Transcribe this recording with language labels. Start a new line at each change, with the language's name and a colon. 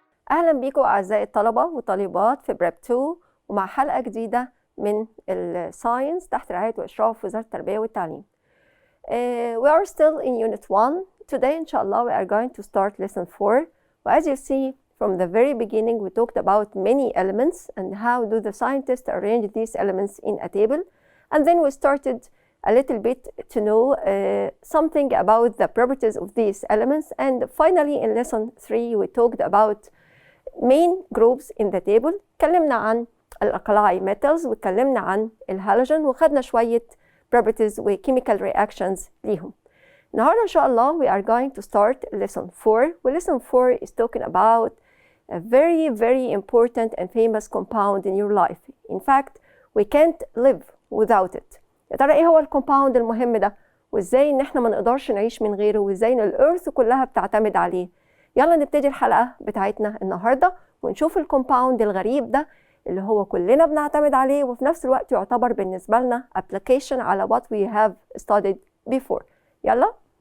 Arabic: أهلا بيكم أعزائي الطلبة والطالبات في بريب 2 ومع حلقة جديدة من الساينس تحت رعاية وإشراف وزارة التربية والتعليم.
English: We are still in Unit 1. Today, inshallah, we are going to start Lesson 4. As you see, from the very beginning, we talked about many elements and how do the scientists arrange these elements in a table. And then we started a little bit to know something about the properties of these elements. And finally, in Lesson 3, we talked about main groups in the table.
Arabic: اتكلمنا عن الأقلاعي
English: metals
Arabic: واتكلمنا عن الهالوجين وخدنا شوية
English: properties
Arabic: و
English: chemical reactions
Arabic: ليهم. النهاردة إن شاء الله
English: we are going to start Lesson 4. Lesson 4 is talking about a very, very important and famous compound in your life. In fact, we can't live without it.
Arabic: يا ترى إيه هو الكومباوند المهم ده؟ وإزاي إن إحنا ما نقدرش نعيش من غيره وإزاي إن الأرث كلها بتعتمد عليه. يلا نبتدي الحلقة بتاعتنا النهاردة ونشوف الكومباوند الغريب ده اللي هو كلنا بنعتمد عليه وفي نفس الوقت يعتبر بالنسبة لنا application على
English: what we have studied before.
Arabic: يلا.